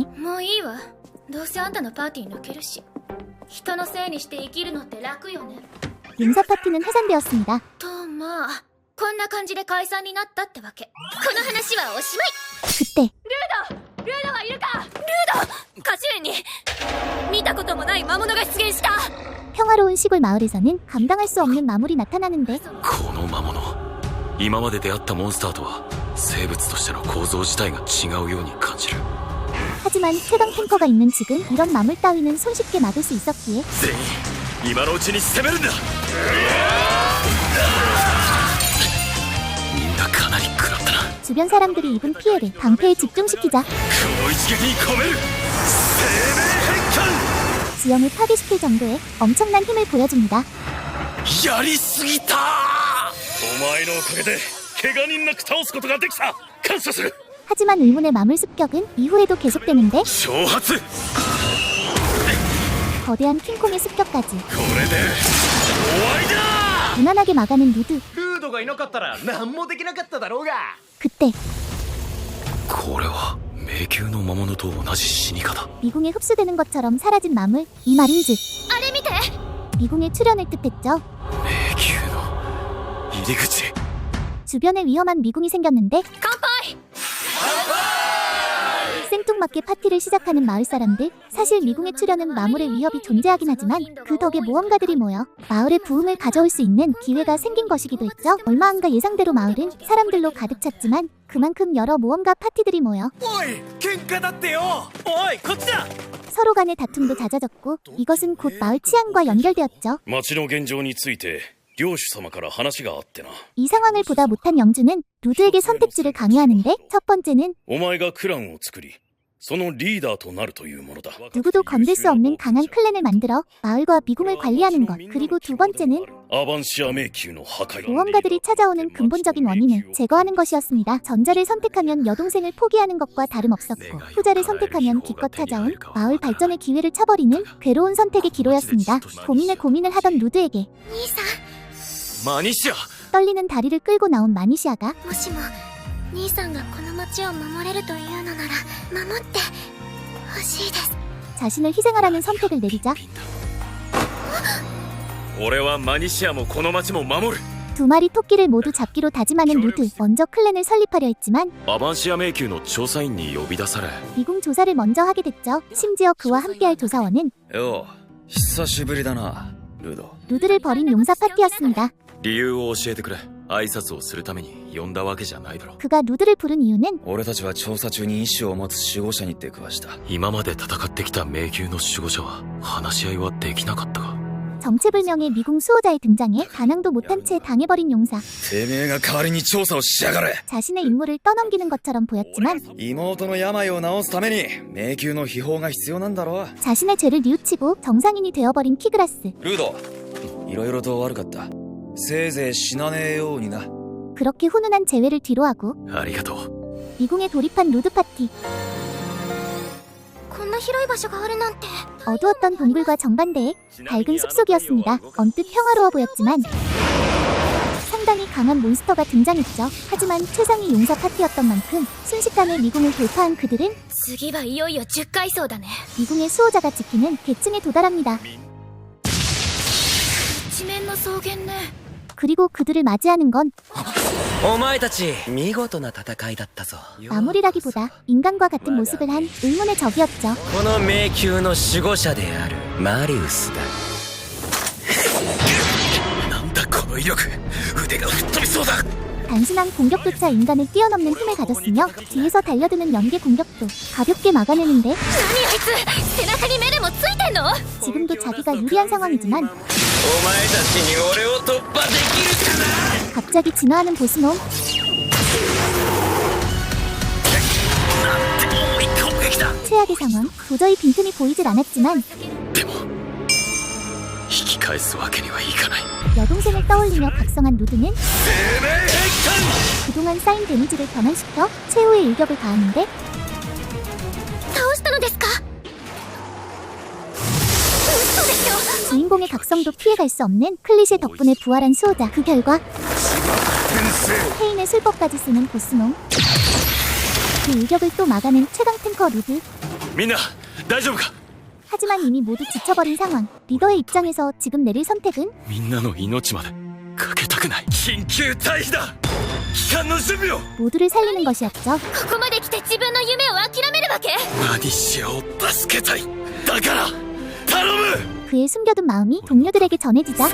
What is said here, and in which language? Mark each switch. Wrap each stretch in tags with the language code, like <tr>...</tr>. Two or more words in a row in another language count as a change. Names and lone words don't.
<ja>もういいわ。どうせあんたのパーティー抜けるし。人のせいにして生きるのって楽よね。</ja> <ko>용사 파티는 해산되었습니다.</ko> <ja>とまあ、こんな感じで解散になったってわけ。この話はおしまい。</ja> <ko>그때</ko> <ja>ルードはいるか。ルード、果樹園に見たこともない魔物が出現した。</ja> <ko>평화로운 시골 마을에서는 감당할 수 없는 마물이 나타나는데</ko> <ja>この魔物、今まで出会ったモンスターとは生物としての構造自体が違うように感じる。</ja> <ko>하지만 최강 탱커가 있는 지금 이런 마물 따위는 손쉽게 막을 수 있었기에</ko> <ja>全員今のうちに攻めるんだ。みんなかなり食らったな。</ja> <ko>주변 사람들이 입은 피해를 방패에 집중시키자</ko> <ja>この一撃に込める生命変換。</ja> <ko>지형을 파괴시킬 정도의 엄청난 힘을 보여줍니다.</ko> <ja>やりすぎた。お前のおかげで怪我人なく倒すことができた。感謝する。</ja> <ko>하지만 의문의 마물 습격은 이후에도 계속되는데</ko> <ja>挑発。こ</ja> <ko>거대한 킹콩의 습격까지</ko> <ja>れで終わりだ。</ja> <ko>무난하게 막아낸 루드.</ko> <ja>ルードがいなかったら何もできなかっただろうが。</ja> <ko>그때</ko> <ja>これは迷宮の魔物と同じ死に方。</ja> <ko>미궁에 흡수되는 것처럼 사라진 마물. 이 말인즉</ko> <ja>あれ見て。</ja> <ko>미궁의 출현을 뜻했죠.</ko> <ja>迷宮の入り口。</ja> <ko>주변에 위험한 미궁이 생겼는데</ko> <ja>乾杯。</ja> <ko>생뚱맞게 파티를 시작하는 마을 사람들. 사실 미궁의 출현은 마물의 위협이 존재하긴 하지만 그 덕에 모험가들이 모여 마을의 부흥을 가져올 수 있는 기회가 생긴 것이기도 했죠. 얼마 안가 예상대로 마을은 사람들로 가득 찼지만 그만큼 여러 모험가 파티들이 모여</ko> <ja>おい喧嘩だってよ。おいこっちだ。</ja> <ko>서로 간의 다툼도 잦아졌고 이것은 곧 마을 치안과 연결되었죠.</ko> <ja>町の現状について領主様から話があってな。</ja> <ko>이 상황을 보다 못한 영주는 루드에게 선택지를 강요하는데 첫 번째는</ko> <ja>お前がクランを作り、そのリーダーとなるというものだ。</ja> <ko>누구도 건들 수 없는 강한 클랜을 만들어 마을과 미궁을 관리하는 것. 그리고 두 번째는</ko> <ja>アバンシア迷宮の破壊。</ja> <ko>모험가들이 찾아오는 근본적인 원인을 제거하는 것이었습니다. 전자를 선택하면 여동생을 포기하는 것과 다름없었고 후자를 선택하면 기껏 찾아온 마을 발전의 기회를 차버리는 괴로운 선택의 기로였습니다. 고민을 하던 루드에게</ko> <ja>兄さマニシア。</ja> <ko>떨리는 다리를 끌고 나온 마니시아가</ko> <ja>ん、もしも兄さんがこの町を守れるというのなら守ってほしいです。</ja> <ko>자신을 희생하라는 선택을 내리자</ko> <ja>俺はマニシアもこの町も守る。</ja> <ko>두 마리 토끼를 모두 잡기로 다짐하는 루드. 먼저 클랜을 설립하려 했지만</ko> <ja>アバンシア迷宮の調査員に呼び出され、</ja> <ko>미궁 조사를 먼저 하게 됐죠. 심지어 그와 함께할 조사원은</ko> <ja>よう久しぶりだなルド。</ja> <ko>루드를 버린 용사 파티였습니다.</ko> <ja>理由を教えてくれ。挨拶をするために呼んだわけじゃないだろ。</ja> <ko>그가 루드를 부른 이유는</ko> <ja>俺たちは調査中に意志を持つ守護者に出くわした。今まで戦ってきた迷宮の守護者は話し合いはできなかったが。</ja> <ko>정체불명의 미궁 수호자의 등장에 반항도 못한 채 당해버린 용사.</ko> <ja>てめえが代わりに調査をしやがれ。</ja> <ko>자신의 임무를 떠넘기는 것처럼 보였지만</ko> <ja>妹の病を治すために迷宮の秘宝が必要なんだろ。</ja> <ko>자신의 죄를 뉘우치고 정상인이 되어버린 키그라스.</ko> <ja>ルード、いろいろと悪かった。せいぜい死なねえようにな。</ja> <ko>그렇게 훈훈한 재회를 뒤로하고</ko> <ja>ありがとう。</ja> <ko>미궁에 돌입한 루드 파티.</ko> <ja>こんな広い場所があるなんて。</ja> <ko>어두웠던 동굴과 정반대의 밝은 숲속이었습니다. 언뜻 평화로워 보였지만 상당히 강한 몬스터가 등장했죠. 하지만 최상위 용사 파티였던 만큼 순식간에 미궁을 돌파한 그들은</ko> <ja>次はいよいよ10階層だね。</ja> <ko>미궁의 수호자가 지키는 계층에 도달합니다.</ko> <ja>一面の草原ね。</ja> <ko>그리고 그들을 맞이하는 건</ko> <ja>お前たち見事な戦いだったぞ。</ja> <ko>마무리라기보다 인간과 같은 모습을 한 의문의 적이었죠.</ko> <ja>この迷宮の守護者であるマリウスだ。なんだこの威力、腕が吹っ飛びそうだ。</ja> <ko>단순한 공격조차 인간을 뛰어넘는 힘을 가졌으며 뒤에서 달려드는 연계 공격도 가볍게 막아내는데</ko> <ja>何あいつ、背中にメルもついてんの？</ja> <ko>지금도 자기가 유리한 상황이지만</ko> <ja>お前たちに俺を突破できるかな。</ja> <ko>갑자기 진화하는 보스놈.</ko> <ja>重い攻撃だ。</ja> <ko>최악의 상황. 도저히 빈틈이 보이질 않았지만</ko> <ja>でも引き返すわけにはいかない。</ja> <ko>여동생을 떠올리며 각성한 루드는</ko> <ja>生命変</ja> <ko>그동안 쌓인 데미지를 변환시켜 최후의 일격을 가하는데</ko> <ja>倒したのですか？嘘でしょ。</ja> <ko>주인공의 각성도 피해갈 수 없는 클리셰 덕분에 부활한 수호자. 그 결과 페인의 술법까지 쓰는 보스놈. 그 일격을 또 막아낸 최강 탱커 루드.</ko> <ja>みんな大丈夫か。</ja> <ko>하지만 이미 모두 지쳐버린 상황. 리더의 입장에서 지금 내릴 선택은</ko> <ja>みんなの命までかけたくない。緊急退避だ。帰還の準備を。</ja> <ko>모두를 살리는 것이었죠.</ko> <ja>ここまで来て自分の夢を諦めるわけ？マニシアを助けたい。だから頼む。</ja> <ko>그의 숨겨둔 마음이 동료들에게 전해지자</ko>